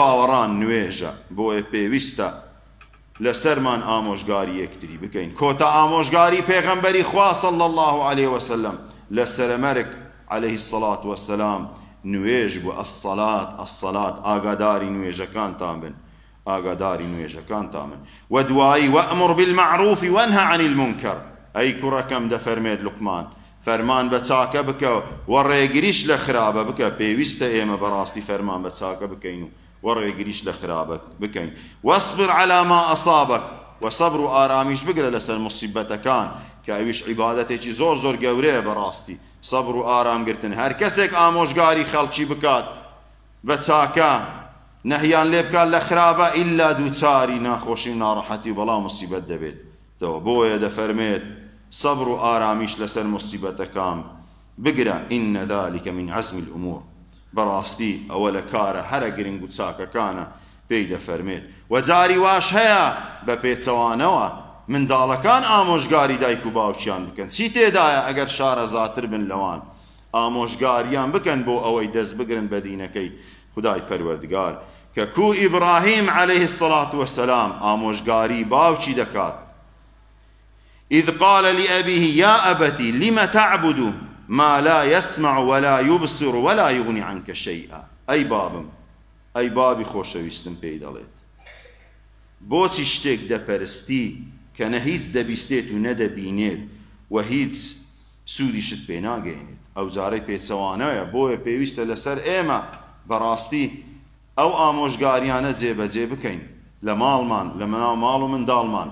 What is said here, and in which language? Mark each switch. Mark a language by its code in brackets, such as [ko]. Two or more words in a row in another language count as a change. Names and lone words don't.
[ckb] باوەڕان نوێژە بۆیە پێویستە لەسەرمان ئامۆژگاری یەکتری بکەین کۆتا ئامۆژگاری پێغەمبەری خوا [ar] صلی الله علیه وسلم [ckb] لە سەرەمەرگ [ar] علیه الصلاة والسلام [ckb] نوێژ بوو الصلاة ئاگاداری نوێژەکانتان بن ئاگاداری نوێژەکانتان بن و دوایی [ar] وەئمر بالمەعروف وەنهە عن المنکر [ckb] ئەی کوڕەکەم دەفەرمێت لوقمان فەرمان بە چاکە بکە و ڕێگریش لە خراپە بکە. پێویستە ئێمە بەڕاستی فەرمان بە چاکە بکەین و ڕێگریش لە خراپە بکەین. [ar] واصبر على ما أصابك [ckb] و سەبر و ئارامیش بگرە لەسەر موسیبەتەکان کە ئەویش عیبادەتێکی زۆر زۆر گەورەیە بەڕاستی. سەبر و ئارامگرتن. هەر کەسێک ئامۆژگاری خەڵکی بکات بە چاکە نەهیان لێ بکات لە خراپە ئیلا دووچاری ناخۆشی و ناڕەحەتی و بەڵام موسیبەت دەبێت. بۆیە دەفەرمێت سەبر و ئارامیش لەسەر موسیبەتەکان بگرە. [ar] إن ذلك من عزم الأمور. [ckb] بەڕاستی ئەوە لە کارە هەرە گرنگ و چاکەکانە پێی دەفەرمێت. و جاری واش هەیە بە پێچەوانەوە منداڵەکان ئامۆژگاری دایک و باوکیان بکەن. چی تێدایە ئەگەر شارەزاتر بن لەوان ئامۆژگاریان بکەن بۆ ئەوەی دەست بگرن بە دینەکەی خودای پەروەردگار کە کو ئیبراهیم [ar] عەلەیه السەڵات وەسەلام [ckb] ئامۆژگاری باوکی دەکات. [ar] إذ قال لأبيه يا أبت لم تعبد ما لا يسمع ولا يبصر ولا يغني عنك شيئا. [ckb] أي بابم أي بابي خۆشەویستم پێی دەڵێت بۆچی شتێک دەپەرستی کە نە هیچ دەبیستێت و نەدەبینێت و هیچ سوودیشت پێ ناگەێنێت. ئەو جارەی پێچەوانەیە بۆیە پێویستە لەسەر ئێمە بەڕاستی ئەو ئامۆژگاریانە جێبەجێ بکەین لە ماڵمان لە مناو ماڵ و منداڵمان.